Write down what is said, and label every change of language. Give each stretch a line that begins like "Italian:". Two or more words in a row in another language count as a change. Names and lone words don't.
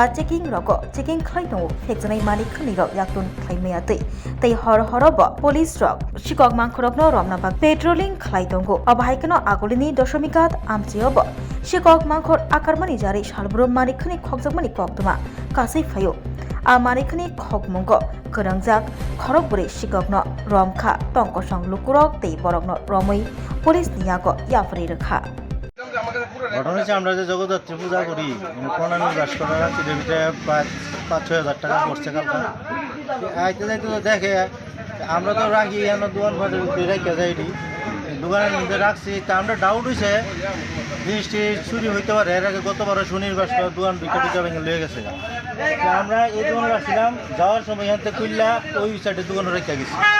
Kok Borok: चेकिंग रक चेकिंग खै तंगो फेकजनै मानिखनै र याक्तुन खैमैयातै तै हर ब पुलिस रक सिकक मांखरकनो रमना बाग पेट्रोलिंग खै तंगो अबाहायकनो आगुलिनि दशमिकात आमचेब सिकक मांखर आकारमानि जारि सालब्रम मानिखनै खगजागमानि कक्तमा कासै फायो आ मानिखनै खगमंग गोरांजाक खरकबुरै सिककनो रमखा टंकसं लुकुरक तै बरकनो रमै पुलिस नियाग याफरि रखा
Bangla: ঘটনা হচ্ছে আমরা যে জগদ্ধাত্রী পূজা করি প্রণামী বাস করা রাখছি ভিতরে 5-6 হাজার টাকা পড়ছে কালকে আইতে যাইতে তো দেখে আমরা তো রাখি এখানে দোকান ফাটে রেখে যাইনি দোকানের মধ্যে রাখছি তা আমরা ডাউট হয়েছে জিনিসটি চুরি হইতে পারে এর আগে গতবার শনির বাস করা দোকান বিকেটে ভেঙে লয়ে গেছে আমরা এই দোকানে রাখছিলাম যাওয়ার সময় এখান থেকে খুললা ওই সাইডে দোকানে রেখে গেছি